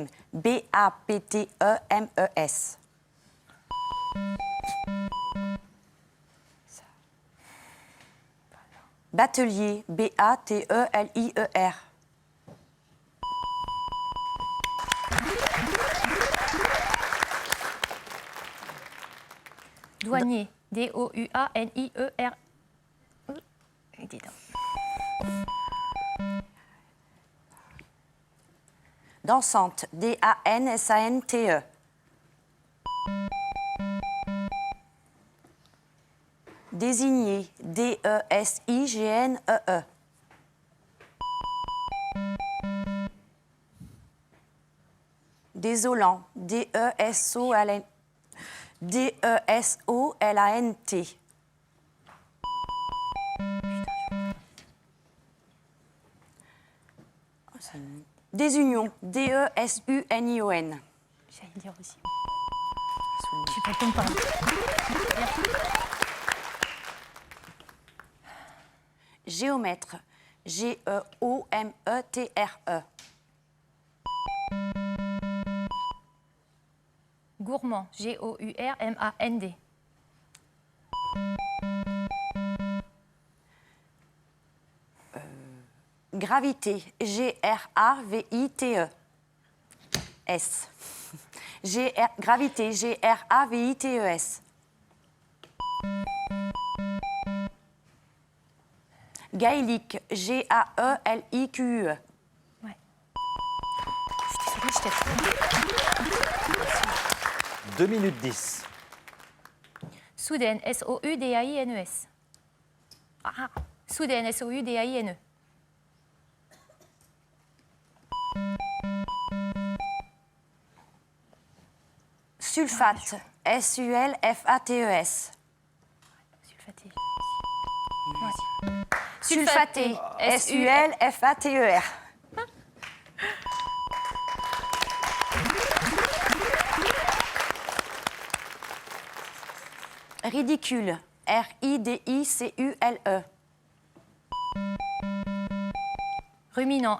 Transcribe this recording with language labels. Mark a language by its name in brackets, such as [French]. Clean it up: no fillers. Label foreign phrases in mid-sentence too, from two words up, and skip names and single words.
[French] B-A-P-T-E-M-E-S. Batelier. B-A-T-E-L-I-E-R. Douanier. D-O-U-A-N-I-E-R. Dis donc. Dansante. D-A-N-S-A-N-T-E. Désigné. D-E-S-I-G-N-E-E. Désolant. D-E-S-O-L-N. D-E-S-O-L-A-N-T. Désunion. D-E-S-U-N-I-O-N. J'allais dire aussi. Tu peux pas. Géomètre. G-E-O-M-E-T-R-E. Gourmand. G-O-U-R-M-A-N-D. Gravité. G-R-A-V-I-T-E. S. Gravité. G-R-A-V-I-T-E-S. Gaélique. G-A-E-L-I-Q-U-E. Ouais. Je t'ai trouvé. 2 minutes 10. Soudaine. S-O-U-D-A-I-N-E-S. Ah. Soudaine. S-O-U-D-A-I-N-E. Sulfate. S-U-L-F-A-T-E-S. Sulfaté. Sulfaté. S-U-L-F-A-T-E-R. Ridicule. R-I-D-I-C-U-L-E. Ruminant.